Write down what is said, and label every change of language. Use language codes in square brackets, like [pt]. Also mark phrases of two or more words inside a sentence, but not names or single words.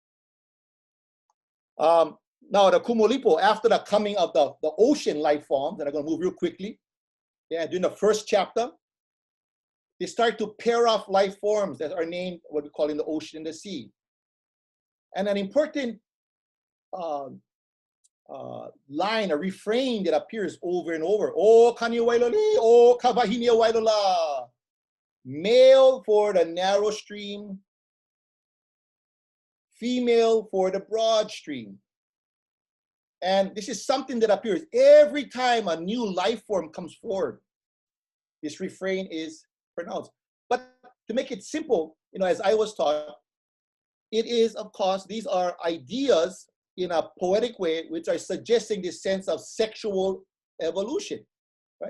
[en] Now, the Kumulipo, after the coming of the ocean life forms, and I'm going to move real quickly, yeah, during the first chapter, they start to pair off life forms that are named what we call in the ocean and the sea. And an important line, a refrain that appears over and over, [haw] O kani wailoli, O kawahini wailola. [en] Male for the narrow stream, female for the broad stream. And this is something that appears every time a new life form comes forward. This refrain is pronounced. But to make it simple, as I was taught, it is, of course, these are ideas in a poetic way, which are suggesting this sense of sexual evolution, right?